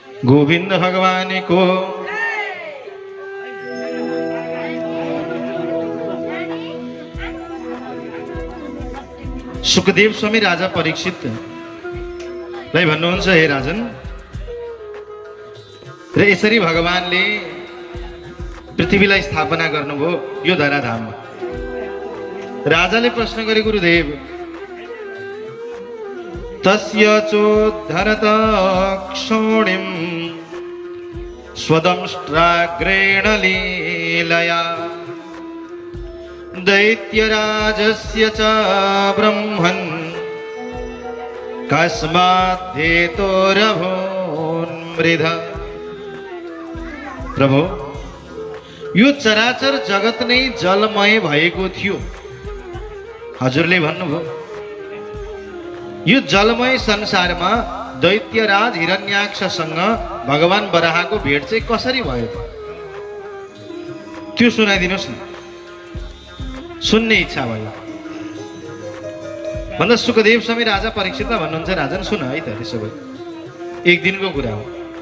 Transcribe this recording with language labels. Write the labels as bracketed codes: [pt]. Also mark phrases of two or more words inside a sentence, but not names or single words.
[ne] गोविंद भगवान को सुखदेव स्वामी राजा परीक्षित लाई भन्नुहुन्छ, हे राजन, र यसरी भगवानले पृथ्वीलाई स्थापना गर्नुभयो यो धराधाममा। राजाले प्रश्न गरे, गुरुदेव, [sa] तस्य चोद्धरत क्षोणिं स्वदंष्ट्राग्रेण लीलया दैत्यराजस्य च ब्रह्मन् कस्माद्धेतोरभून्मृधा। [ne] प्रभु, यो चराचर जगत नै जलमय भएको थियो। हजुरले भन्नुभयो यो जलमय संसारमा दैत्यराज हिरण्याक्षसँग भगवान बराहको भेट चाहिँ कसरी भयो त्यो सुनाइदिनुहोस् न, सुन्ने इच्छा भयो भन्दा सुखदेव स्वामी राजा परीक्षितलाई भन्नुहुन्छ, राजन सुन है त, त्यसो भए एक दिनको कुरा हो।